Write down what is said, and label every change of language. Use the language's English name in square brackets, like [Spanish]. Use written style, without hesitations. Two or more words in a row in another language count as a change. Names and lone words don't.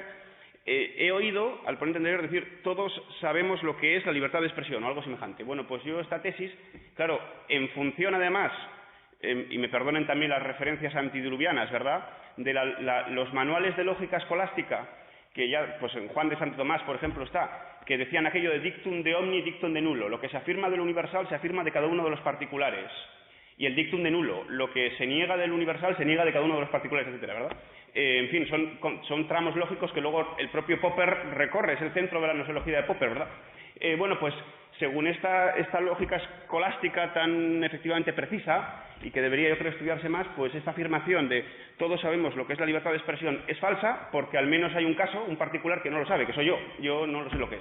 [Spanish] He oído al ponente anterior decir, todos sabemos lo que es la libertad de expresión, o algo semejante. Bueno, pues yo esta tesis, claro, en función además, y me perdonen también las referencias antidiluvianas, ¿verdad?, de los manuales de lógica escolástica, que ya, pues en Juan de Santo Tomás, por ejemplo, está, que decían aquello de [Latin] dictum de omni, dictum de nullo. [Spanish] Lo que se afirma del universal se afirma de cada uno de los particulares. Y el [Latin] dictum de nullo, [Spanish] lo que se niega del universal se niega de cada uno de los particulares, etcétera, ¿verdad? En fin, son tramos lógicos que luego el propio Popper recorre, es el centro de la nosología de Popper, ¿verdad? Bueno, pues según esta lógica escolástica tan efectivamente precisa, y que debería yo creo estudiarse más, pues esta afirmación de todos sabemos lo que es la libertad de expresión es falsa, porque al menos hay un caso, un particular, que no lo sabe, que soy yo no lo sé lo que es.